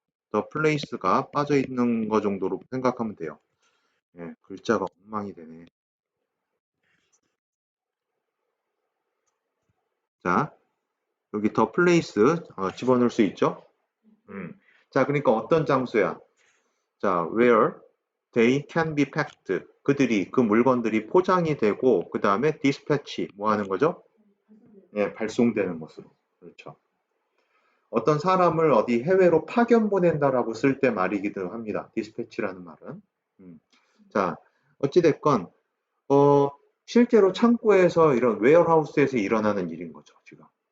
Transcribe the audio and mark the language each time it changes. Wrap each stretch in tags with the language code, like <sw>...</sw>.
<ko>더 플레이스가 빠져 있는 거 정도로 생각하면 돼요. 예, 글자가 엉망이 되네. 자, 여기 더 플레이스 집어넣을 수 있죠? 자, 그러니까 어떤 장소야?</ko> <en>자, where they can be packed.</en> <ko>그들이 그 물건들이 포장이 되고 그 다음에 dispatch 뭐 하는 거죠? 예, 발송되는 것으로. 그렇죠. 어떤 사람을 어디 해외로 파견 보낸다라고 쓸 때 말이기도 합니다. dispatch라는 말은. 자, 어찌됐건 실제로 창고에서 이런 웨어하우스에서 일어나는 일인 거죠, 지금.</ko>